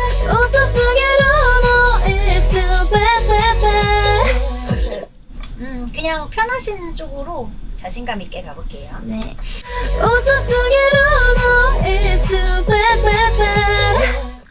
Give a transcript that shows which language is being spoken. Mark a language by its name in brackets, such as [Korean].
[Japanese] 遅すぎるの [English] It's too bad bad bad [Korean] 그냥 편하신 쪽으로 자신감 있게 가볼게요. 네. [Japanese] 遅すぎるの [English] It's too bad bad bad